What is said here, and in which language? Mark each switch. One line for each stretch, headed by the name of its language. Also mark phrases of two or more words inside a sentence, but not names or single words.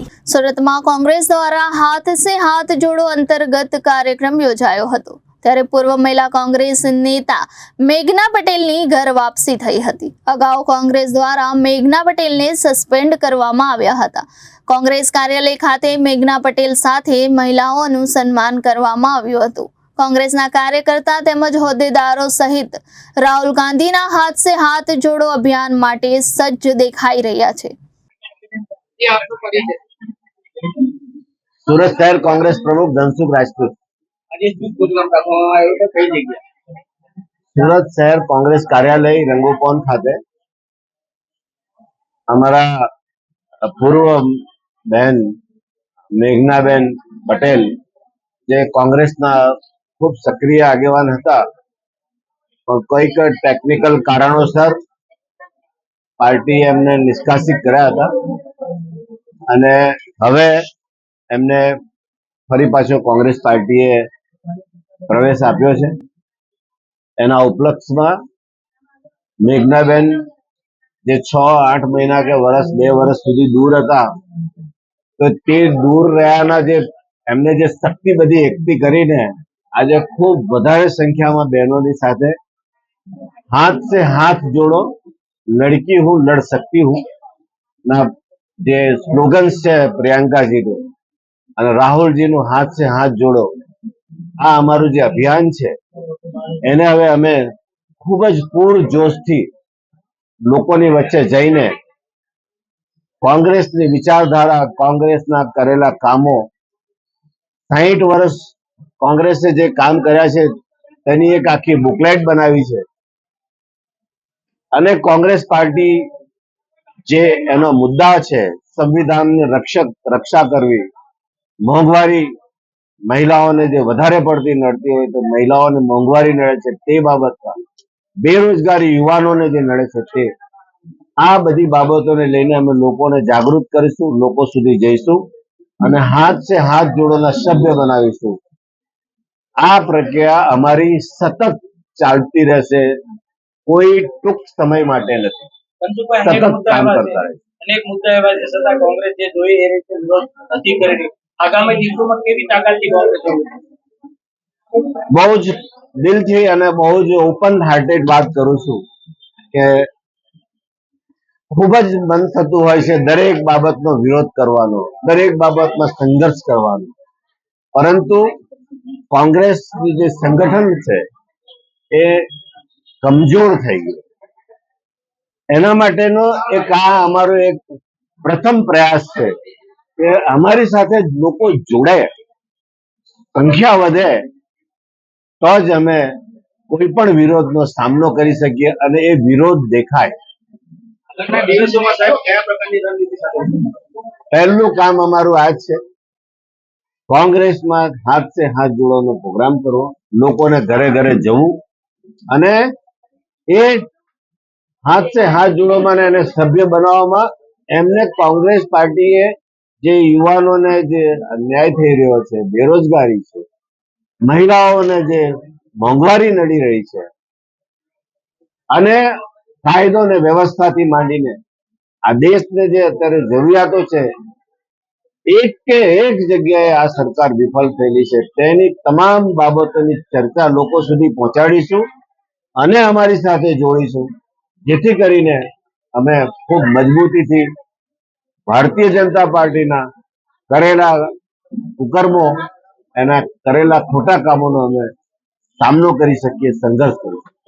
Gujarati: સુરતમાં કોંગ્રેસ દ્વારા હાથ સે હાથ જોડો અંતર્ગત કાર્યક્રમ યોજાયો હતો ત્યારે પૂર્વ મહિલા કોંગ્રેસ નેતા મેઘના પટેલની ઘર વાપસી થઈ હતી। અગાઉ કોંગ્રેસ દ્વારા મેઘના પટેલને સસ્પેન્ડ કરવામાં આવ્યા હતા। કોંગ્રેસ કાર્યાલય ખાતે મેઘના પટેલ સાથે મહિલાઓનું સન્માન કરવામાં આવ્યું હતું। કોંગ્રેસના કાર્યકર્તા તેમજ હોદ્દેદારો સહિત રાહુલ ગાંધીના હાથ સે હાથ જોડો અભિયાન માટે સજ્જ દેખાઈ રહ્યા છે। સુરત શહેર કોંગ્રેસ પ્રમુખ ધનસુખ રાજપૂત। સુરત શહેર કોંગ્રેસ કાર્યાલય રંગોપવન ખાતે હમારા પૂર્વ બહેન મેઘનાબેન પટેલ જે કોંગ્રેસના ખૂબ સક્રિય આગેવાન હતા પણ કોઈક ટેક્નિકલ કારણોસર પાર્ટી એમને નિષ્કાસિત કર્યા હતા અને હવે એમને ફરી પાછો કોંગ્રેસ પાર્ટીએ પ્રવેશ આપ્યો છે। એના ઉપલક્ષ્યમાં મેઘનાબેન જે 6-8 મહિના કે વર્ષ 2 વર્ષ સુધી દૂર હતા તો તે દૂર રહ્યાના જે એમને જે શક્તિ બધી એકઠી કરીને આજ ખૂબ વધારે સંખ્યા
Hindi: में बहनों की
Gujarati: સાથે હાથ સે હાથ જોડો
Hindi: लड़की हूँ लड़ सकती हूँ
Gujarati: ના જે સ્લોગન સે પ્રિયંકા જી નુ અને રાહુલ જી નુ હાથ સે હાથ જોડો આ અમારૂ જે અભિયાન છે એને હવે અમે ખૂબ જ પૂરજોશ થી લોકોની વચ્ચે જઈને કોંગ્રેસની વિચારધારા કોંગ્રેસના કરેલા કામો 60 વર્ષ કોંગ્રેસે જે કામ કર્યા છે તેની એક આખી બુકલેટ બનાવી છે અને કોંગ્રેસ પાર્ટી જે એનો મુદ્દા છે સંવિધાન રક્ષા કરવી મોંઘવારી મહિલાઓને જે વધારે પડતી નડતી હોય તો મહિલાઓને મોંઘવારી નડે છે તે બાબત બેરોજગારી યુવાનોને જે નડે છે તે આ બધી બાબતોને લઈને અમે લોકોને જાગૃત કરીશું લોકો સુધી જઈશું અને હાથ સે હાથ જોડોના સભ્ય બનાવીશું। આ પ્રક્રિયા અમારી સતત ચાલતી રહેશે કોઈ ટૂંક સમય માટે નથી સતત કામ કરતા રહે। અનેક મુદ્દા એવા છે છતાં કોંગ્રેસ જે જોઈ એ રીતે વિરોધ નથી કરી રહી આગામી દિવસોમાં કેવી તાકાતથી કોંગ્રેસ બહુ જ દિલથી અને બહુ જ
English: open hearted
Gujarati: બાત કરું છું કે ખૂબ જ મન થતું હોય છે દરેક બાબતનો વિરોધ કરવાનો દરેક બાબતમાં સંઘર્ષ કરવાનો પરંતુ કોંગ્રેસ જે સંગઠન છે એ કમજોર થઈ ગયું એના માટેનો એક આ અમારો એક પ્રથમ પ્રયાસ છે કે અમારી સાથે લોકો જોડે સંખ્યા વધે તો જ અમે કોઈ પણ વિરોધનો સામનો કરી શકીએ અને એ વિરોધ દેખાય। પહેલું કામ અમારું આ છે કોંગ્રેસ મેં હાથ સે હાથ જોડો પ્રોગ્રામ કરો લોકોને ઘરે ઘરે જવું અને એ હાથ સે હાથ જોડો માને એને સભ્ય બનાવવામાં એમને કોંગ્રેસ પાર્ટીએ જે યુવાનોને જે અન્યાય થઈ રહ્યો છે બેરોજગારી છે મહિલાઓને જે મોંઘવારી નડી રહી છે અને કાયદો ને વ્યવસ્થાથી માંડીને આ દેશને જે અત્યારે જરૂરિયાતો છે એક કે એક જગ્યાએ આ સરકાર વિફળ થયેલી છે તેની તમામ બાબતોની ચર્ચા લોકો સુધી પહોંચાડીશું અને અમારી સાથે જોડીશું જેથી કરીને અમે ખૂબ મજબૂતીથી ભારતીય જનતા પાર્ટીના કરેલા કુકર્મો એના કરેલા ખોટા કામોનો અમે સામનો કરી શકીએ સંઘર્ષ કરી